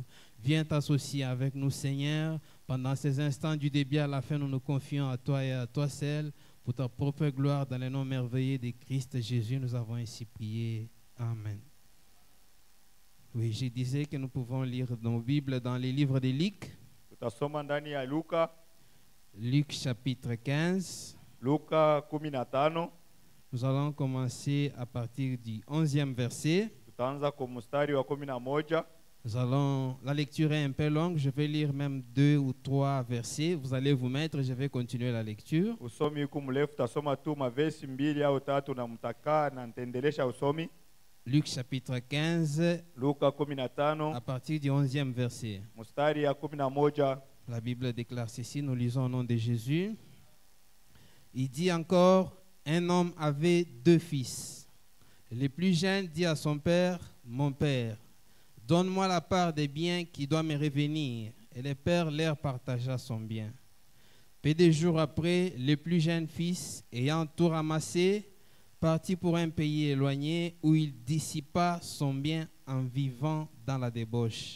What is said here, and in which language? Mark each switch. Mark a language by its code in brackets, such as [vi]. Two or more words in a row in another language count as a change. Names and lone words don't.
[fr] Viens t'associer avec nous, Seigneur. Pendant ces instants du début à la fin, nous nous confions à toi et à toi seul. Pour ta propre gloire, dans le nom merveilleux de Christ Jésus, nous avons ainsi prié. Amen. Oui, je disais que nous pouvons lire nos Bibles dans les livres de Luc. [sw] Tutasoma ndani ya Luka. [fr] Luc chapitre 15. [sw] Luka 15. [fr] Nous allons commencer à partir du 11e verset. [sw] Tutaanza kwa mstari wa 11. [fr] La lecture est un peu longue, je vais lire même 2 ou 3 versets. Vous allez vous mettre, je vais continuer la lecture. [sw] Usomi huku mrefu, tasoma tu mavesi 2 au 3 na mtakaa na nitaendelesha usomi. [fr] Luc chapitre 15, [sw] Luka 15, [fr] à partir du 11e verset. [sw] mstari ya 11. [fr] La Bible déclare ceci, nous lisons au nom de Jésus. Il dit encore, un homme avait 2 fils. Le plus jeune dit à son père, mon père, donne-moi la part des biens qui doit me revenir. Et le père leur partagea son bien. Peu de jours après, le plus jeune fils, ayant tout ramassé, partit pour un pays éloigné où il dissipa son bien en vivant dans la débauche.